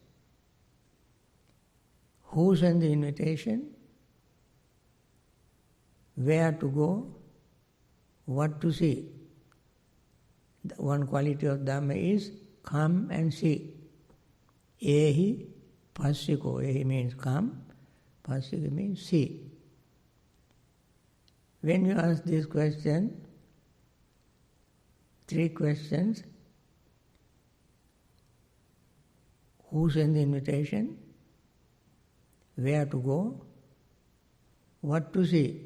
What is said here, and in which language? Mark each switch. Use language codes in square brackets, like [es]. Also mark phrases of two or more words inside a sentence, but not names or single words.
[en] Who sent the invitation? Where to go? What to see? The one quality of Dhamma is come and see. [pi] Ehi passiko. [en] Ehi means come. Passika means see. When you ask this question, 3 questions, who sent the invitation? Where to go? What to see?